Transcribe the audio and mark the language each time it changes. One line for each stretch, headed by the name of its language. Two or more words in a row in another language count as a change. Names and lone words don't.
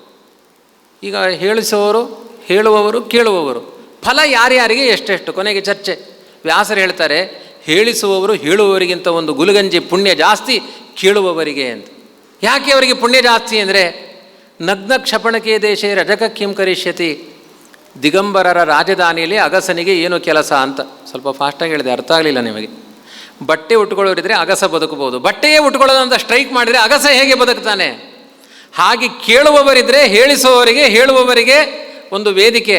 Kannada: ಈಗ ಹೇಳುವವರು ಕೇಳುವವರು ಫಲ ಯಾರ್ಯಾರಿಗೆ ಎಷ್ಟೆಷ್ಟು, ಕೊನೆಗೆ ಚರ್ಚೆ. ವ್ಯಾಸರು ಹೇಳ್ತಾರೆ, ಹೇಳಿಸುವವರು ಹೇಳುವವರಿಗಿಂತ ಒಂದು ಗುಲಗಂಜಿ ಪುಣ್ಯ ಜಾಸ್ತಿ ಕೇಳುವವರಿಗೆ ಅಂತ. ಯಾಕೆ ಅವರಿಗೆ ಪುಣ್ಯ ಜಾಸ್ತಿ ಅಂದರೆ,
Sanskrit: ನಗ್ನ ಕ್ಷಪಣಕೆ ದೇಶೇ ರಜಕ ಕಿಂ ಕರಿಷ್ಯತಿ,
Kannada: ದಿಗಂಬರರ ರಾಜಧಾನಿಯಲ್ಲಿ ಅಗಸನಿಗೆ ಏನು ಕೆಲಸ ಅಂತ. ಸ್ವಲ್ಪ ಫಾಸ್ಟಾಗಿ ಹೇಳಿದೆ, ಅರ್ಥ ಆಗಲಿಲ್ಲ ನಿಮಗೆ. ಬಟ್ಟೆ ಉಟ್ಕೊಳ್ಳೋರಿದ್ರೆ ಅಗಸ ಬದುಕಬಹುದು, ಬಟ್ಟೆಯೇ ಉಟ್ಕೊಳ್ಳೋದಂತ ಸ್ಟ್ರೈಕ್ ಮಾಡಿದರೆ ಅಗಸ ಹೇಗೆ ಬದುಕ್ತಾನೆ? ಹಾಗೆ ಕೇಳುವವರಿದ್ದರೆ ಹೇಳಿಸುವವರಿಗೆ, ಹೇಳುವವರಿಗೆ ಒಂದು ವೇದಿಕೆ.